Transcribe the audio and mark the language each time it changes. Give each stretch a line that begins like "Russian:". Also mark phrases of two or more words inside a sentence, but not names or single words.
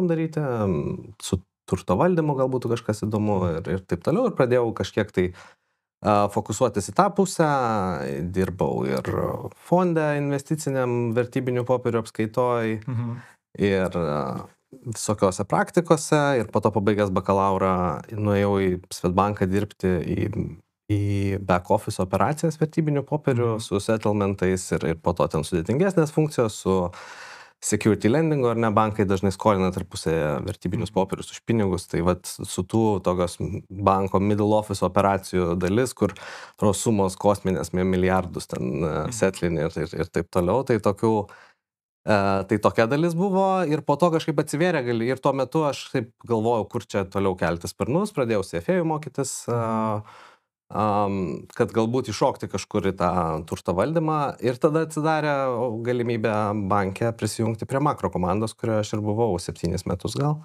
Lithuanian: daryti, su turto valdymu gal būtų kažkas įdomu ir taip toliau ir pradėjau kažkiek tai fokusuotis į tą pusę, dirbau ir fonde investiciniam vertybinių popierių apskaitoj ir visokiose praktikose ir po to pabaigęs bakalaurą nuėjau į Swedbanką dirbti į
English: back office
Lithuanian: operacijas vertybinių popierių su settlementais ir po to ten sudėtingesnės funkcijos su
English: security lendingo,
Lithuanian: ar ne, bankai dažnai skolina tarpusėje vertybinius popierius už pinigus, tai vat su tų tokios banko
English: middle office
Lithuanian: operacijų dalis, kur tos sumos kosminės milijardus ten setlini ir taip toliau, tai tokių, tai tokia dalis buvo ir po to kažkaip atsivėrė ir tuo metu aš taip galvojau, kur čia toliau kelti sparnus, pradėjau CFA mokytis, kad galbūt iššokti kažkur į tą turto valdymą ir tada atsidarė galimybę banke prisijungti prie makro komandos, kurioje aš ir buvau 7 metus gal.